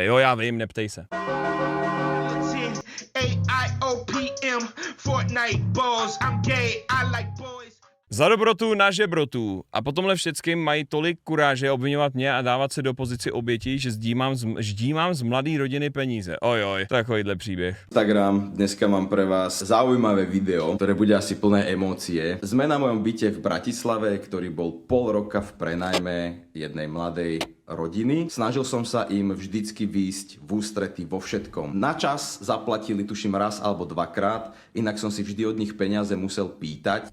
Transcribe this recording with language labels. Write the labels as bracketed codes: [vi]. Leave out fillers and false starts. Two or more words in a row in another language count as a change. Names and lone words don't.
[cs] Jo, já vím, neptej se. Za dobrotu na žebrotu. A po tomhle všeckým mají tolik kuráže obviňovat mě a dávat se do pozici obětí, že ždímám z mladý rodiny peníze. Ojoj, takovýhle příběh. [sk] Instagram, dneska mám pre vás zaujímavé video, ktoré bude asi plné emócie. Sme na mojom byte v Bratislave, ktorý bol pol roka v prenajme jednej mladej rodiny. Snažil som sa im vždycky výjsť v ústrety vo všetkom. Na čas zaplatili tuším raz alebo dvakrát, inak som si vždy od nich peniaze musel pýtať.